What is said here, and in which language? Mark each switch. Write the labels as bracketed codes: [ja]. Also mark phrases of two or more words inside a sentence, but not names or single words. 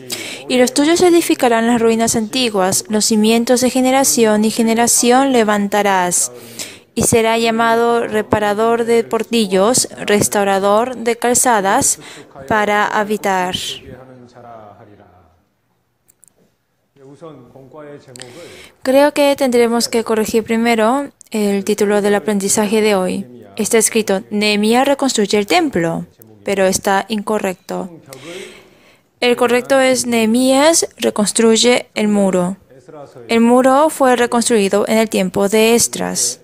[es] Y los tuyos edificarán las ruinas antiguas, los cimientos de generación y generación levantarás. Y será llamado reparador de portillos, restaurador de calzadas, para habitar. [ko] 하는 자라 하리라. 우선 공과의 제목을 [es] Creo que tendremos que corregir primero el título del aprendizaje de hoy. Está escrito, Nehemías reconstruye el templo, pero está incorrecto. El correcto es Nehemías reconstruye el muro. El muro fue reconstruido en el tiempo de Esdras.